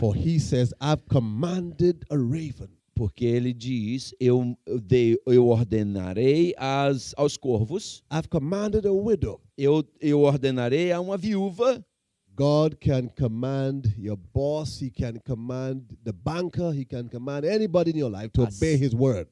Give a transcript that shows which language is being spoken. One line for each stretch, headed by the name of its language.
English: For He says, I've commanded a raven.
Portuguese: Porque Ele diz, eu ordenarei aos corvos,
English: I've commanded a widow.
Portuguese: eu ordenarei a uma viúva.
English: God can command your boss. He can command the banker. He can command anybody in your life to obey His word.